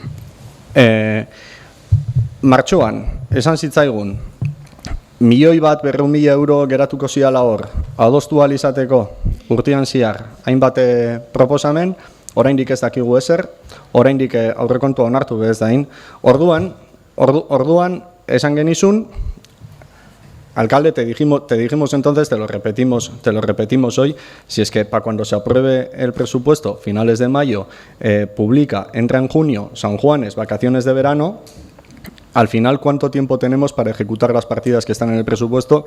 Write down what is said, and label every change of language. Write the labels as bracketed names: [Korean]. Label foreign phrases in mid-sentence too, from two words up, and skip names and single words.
[Basque] Martxoan, esan zitzaigun, 1.200.000 euro geratuko ziala hor, adostu ahal izateko urtean zehar hainbat proposamen, oraindik ez dakigu ezer, oraindik aurrekontua onartu bez dain. Orduan esan genizun, [Spanish] alcalde, te dijimos entonces, te lo repetimos hoy, si es que para cuando se apruebe el presupuesto, finales de mayo, entra en junio, San Juanes, vacaciones de verano, al final, ¿cuánto tiempo tenemos para ejecutar las partidas que están en el presupuesto?